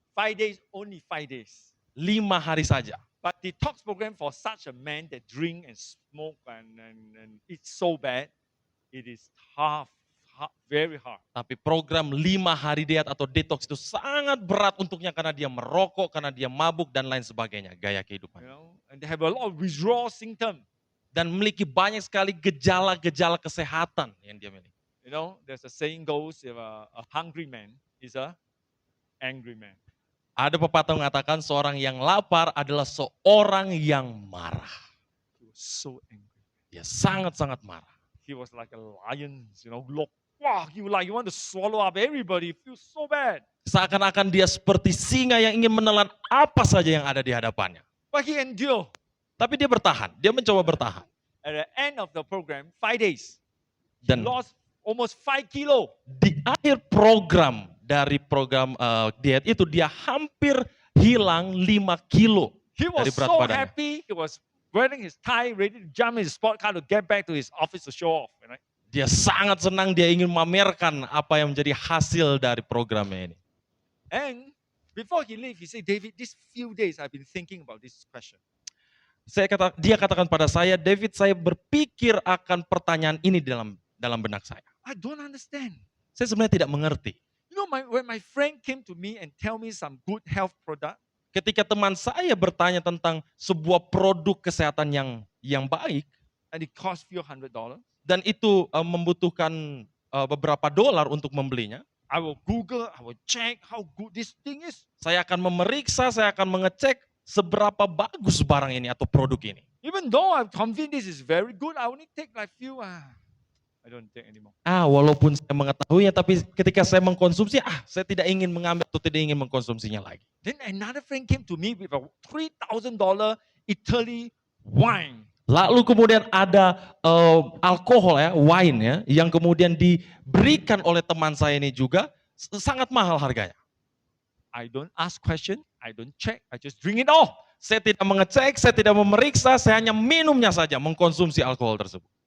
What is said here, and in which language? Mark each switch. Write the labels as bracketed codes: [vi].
[en] 5 days, only 5 days. [id] 5 hari saja. [en] But detox program for such a man that drink and smoke and it's so bad, it is tough, very hard. [id] Tapi program 5 hari diet atau detox itu sangat berat untuknya karena dia merokok, karena dia mabuk dan lain sebagainya, gaya kehidupan. [en] And they have a lot of withdrawal symptom. [id] Dan memiliki banyak sekali gejala-gejala kesehatan yang dia miliki. [en] There's a saying goes, if a hungry man is a angry man. [id] Ada pepatah mengatakan seorang yang lapar adalah seorang yang marah. [en] He was so angry. Dia sangat-sangat marah. He was like a lion, wow, you want to swallow up everybody. It feels so bad. [id] Seakan-akan dia seperti singa yang ingin menelan apa saja yang ada di hadapannya. [en] But he endured. [id] Tapi dia bertahan, dia mencoba bertahan. [en] At the end of the program, 5 days, he [id] Dan [en] lost almost 5 kilo. [id] Di akhir program dari program diet itu dia hampir hilang 5 kilo [en] He [id] dari berat [en] so [id] badannya. [en] happy. He was wearing his tie, ready to jump in his sport car to get back to his office to show off. Right? [id] Dia sangat senang, dia ingin memamerkan apa yang menjadi hasil dari programnya ini. [en] And before he left, he said, David, these few days I've been thinking about this question. [id] Dia katakan pada saya, David, saya berpikir akan pertanyaan ini dalam benak saya. [en] I don't understand. [id] Saya sebenarnya tidak mengerti. [en] You know, when my friend came to me and tell me some good health product, [id] Ketika teman saya bertanya tentang sebuah produk kesehatan yang baik, [en] and it cost few $100, [id] dan itu membutuhkan beberapa dolar untuk membelinya, [en] I will Google, I will check how good this thing is. [id] saya akan memeriksa, saya akan mengecek seberapa bagus barang ini atau produk ini. [en] Even though I'm convinced this is very good, I only take like few. I don't take anymore. [id] Walaupun saya mengetahuinya, tapi ketika saya mengkonsumsi, saya tidak ingin mengambil atau tidak ingin mengkonsumsinya lagi. [en] Then another friend came to me with a $3,000 Italy wine. [id] Lalu kemudian ada alkohol ya, wine ya, yang kemudian diberikan oleh teman saya ini juga sangat mahal harganya. [en] I don't ask question, I don't check, I just drink it all. [id] Saya tidak mengecek, saya tidak memeriksa, saya hanya minumnya saja, mengkonsumsi alkohol tersebut.